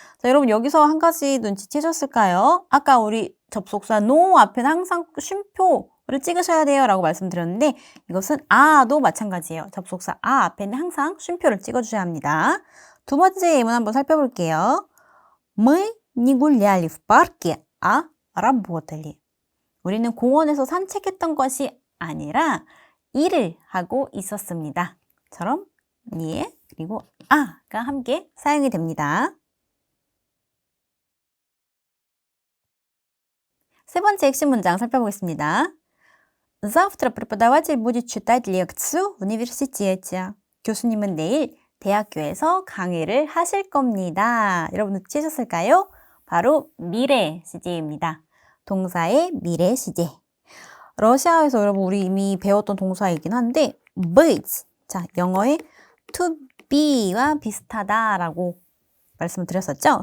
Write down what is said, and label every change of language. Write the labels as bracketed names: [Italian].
[Korean] 자, 여러분 여기서 한 가지 눈치채셨을까요? 아까 우리 접속사 no 앞에는 항상 쉼표를 찍으셔야 돼요 라고 말씀드렸는데 이것은 도 마찬가지예요. 접속사 앞에는 항상 쉼표를 찍어주셔야 합니다. 두 번째 예문 한번 살펴볼게요. [Russian] Мы не гуляли в парке, а работали. [Korean] 우리는 공원에서 산책했던 것이 아니라 일을 하고 있었습니다. 처럼 그리고 가 함께 사용이 됩니다. 세 번째 핵심 문장 살펴보겠습니다. [Russian] Завтра преподаватель будет читать лекцию в университете. [Korean] 교수님은 내일 대학교에서 강의를 하실 겁니다. 여러분 눈치채셨을까요? 바로 미래 시제입니다. 동사의 미래 시제. 러시아에서 여러분 우리 이미 배웠던 동사이긴 한데 быть, 자 영어의 to be와 비슷하다라고 말씀을 드렸었죠.